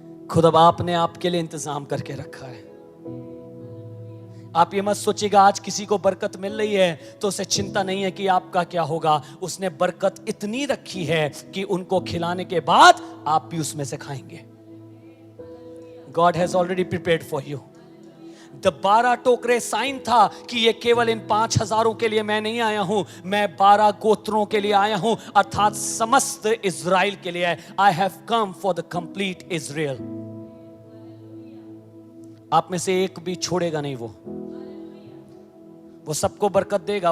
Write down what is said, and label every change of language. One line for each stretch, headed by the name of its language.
Hindi: खुद अब आपने आपके लिए इंतजाम करके रखा है। आप ये मत सोचिएगा आज किसी को बरकत मिल रही है तो उसे चिंता नहीं है कि आपका क्या होगा। उसने बरकत इतनी रखी है कि उनको खिलाने के बाद आप भी उसमें से खाएंगे।
English: God has already prepared for you.
Hindi: The 12 टोकरे साइन था कि ये केवल इन 5,000 के लिए मैं नहीं आया हूं, मैं 12 गोत्रों के लिए आया हूं, अर्थात समस्त इज़राइल के लिए।
English: I have come for the complete Israel.
Hindi: आप में से एक भी छोड़ेगा नहीं वो। वो सबको बरकत देगा।